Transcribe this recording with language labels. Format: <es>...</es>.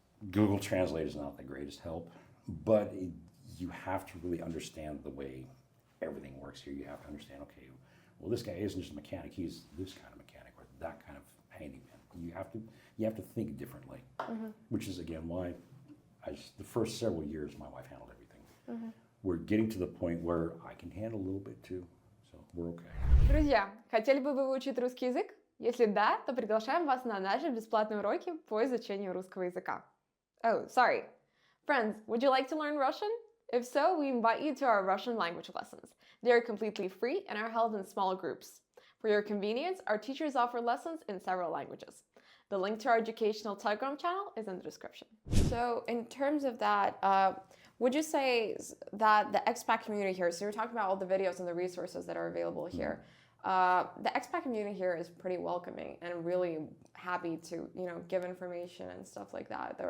<en>Google Translate is not the greatest help, but you have to really understand the way everything works here. You have to understand, okay, well, this guy isn't just a mechanic, he's this kind of mechanic or that kind of handyman. You have to think differently, which is, again, why the first several years my wife handled everything. We're getting to the point where I can handle a little bit too, so we're okay.</en> <ru>Друзья, хотели бы вы выучить русский язык? Если да, то приглашаем вас на наши бесплатные уроки по изучению русского языка.</ru> <en>Oh, sorry. Friends, would you like to learn Russian? If so, we invite you to our Russian language lessons. They are completely free and are held in small groups. For your convenience, our teachers offer lessons in several languages. The link to our educational Telegram channel is in the description. So in terms of that, would you say that the expat community here, so you're talking about all the videos and the resources that are available here, the expat community here is pretty welcoming and really happy to, give information and stuff like that.</en>